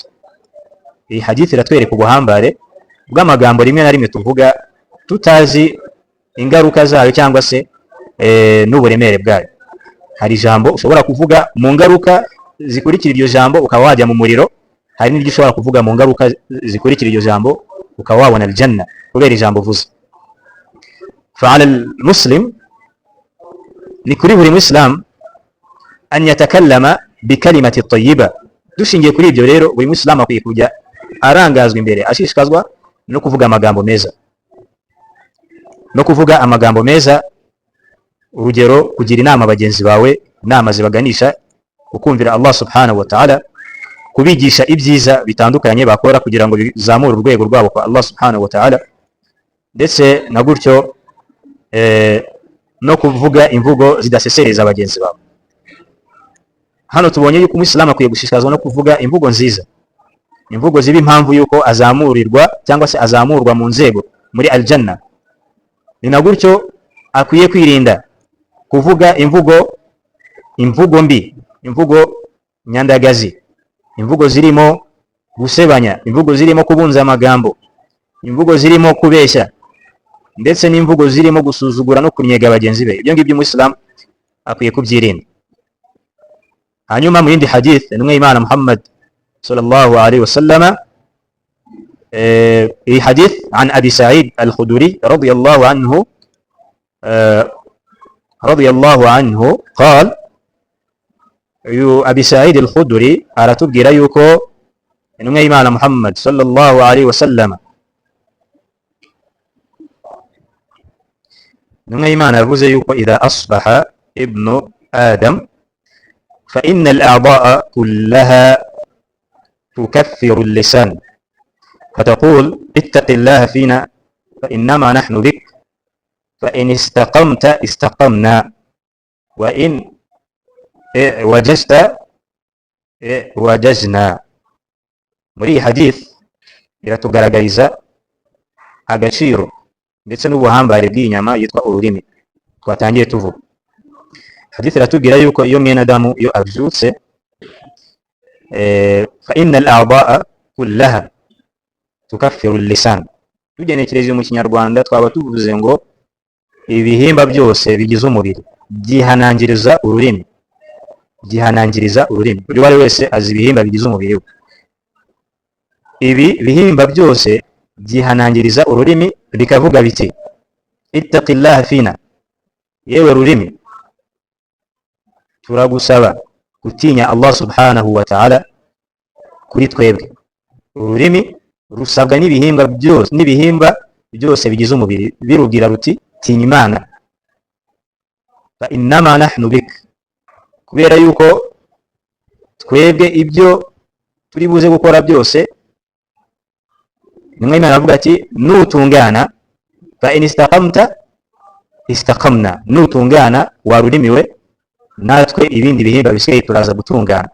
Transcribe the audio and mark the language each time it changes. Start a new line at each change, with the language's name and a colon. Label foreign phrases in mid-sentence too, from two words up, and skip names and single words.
Kinyarwanda: Iyi hadith iratwereka ubuhambare bw'amagambo rimwe na rimwe tuvuga tutazi ingaruka zayo cyangwa se n'uburemere bwayo. Hari ijambo ushobora kuvuga mu ngaruka zikurikira iryo jambo ukaba wajya mu muriro, hari n'iryo ushobora kuvuga mu ngaruka zikurikira iryo jambo ukaba wabona aljanna kubera ijambo uvuze.
Arabic: فعلى المسلم لكل مسلم أن يتكلم بكلمة طيبة.
Kinyarwanda: dushingiye kuri ibyo rero buri muslimu akwiye kujya arangazwa imbere ashishikazwa no kuvuga amagambo meza, no kuvuga amagambo meza. Urugero, kugira inama bagenzi bawe, inama zibaganisha ukumvira
Arabic: الله سبحانه وتعالى,
Kinyarwanda: kubigisha ibyiza bitandukanye bakora kugira ngo bizamure urwego rwabo kwa
Arabic: الله سبحانه وتعالى,
Kinyarwanda: ndetse na gutyo no kuvuga imvugo zidasesereza abagenzi bawe. Hano tubonye yuko umuislamu akwiye gushishikazwa no kuvuga imvugo nziza, imvugo ziba impamvu yuko azamurirwa cyangwa se azamurwa mu nzego muri aljanna. Ni na gutyo akwiye kwirinda kuvuga imvugo mbi, imvugo nyandagazi, imvugo zirimo gusebanya, imvugo zirimo kubunza amagambo, imvugo zirimo kubeshya, ndetse n'imvugo zirimo gusuzugura no kunyega bagenzi be. Ibyo ngibyo umuislamu akwiye kubyirinda. Hanyuma mu yindi hadith intumwa y'Imana Muhammad
Arabic: صلى الله عليه وسلم,
Kinyarwanda: iyi hadith
Arabic: عن أبي سعيد الخدري رضي الله عنه قال,
Kinyarwanda: Abi Sa'id al-Khudri aratubwira yuko intumwa y'Imana Muhammad
Arabic: صلى الله عليه وسلم,
Kinyarwanda: intumwa y'Imana yavuze yuko
Arabic: إذا أصبح ابن آدم فإن الأعضاء كلها تكفر اللسان فتقول اتق الله فينا فإنما نحن بك فإن استقمت استقمنا وإن وجزت وجزنا.
Kinyarwanda: muri iyi hadith iratugaragariza agaciro ndetse n'ubuhambare bw'inyama yitwa ururimi twatangiye tuvuga. Hadith iratubwira yuko iyo mwene Adamu iyo abyutse,
Arabic: فإن الأعضاء كلها تكفر اللسان.
Kinyarwanda: Tugenekereje mu Kinyarwanda twaba tuvuze ngo ibihimba byose bigize umubiri byihanangiriza ururimi, byihanangiriza ururimi. Buri wari wese azi ibihimba bigize umubiri we. Ibi bihimba byose byihanangiriza ururimi bikavuga biti
Arabic: اتق الله فينا,
Kinyarwanda: yewe rurimi turagusaba gutinya
Arabic: الله سبحانه وتعالى
Kinyarwanda: kuri twebwe. Ururimi rusabwa n'ibihimba byose bigize umubiri birubwira ruti tinya Imana.
Arabic: فإنما نحن بك,
Kinyarwanda: kubera yuko twebwe ibyo turi buze gukora byose, nimwe Imana avuga ati nutungana,
Arabic: فإن استقمت استقمنا,
Kinyarwanda: nutungana warurimiwe natwe ibindi bihimba bisigaye turaza gutungana.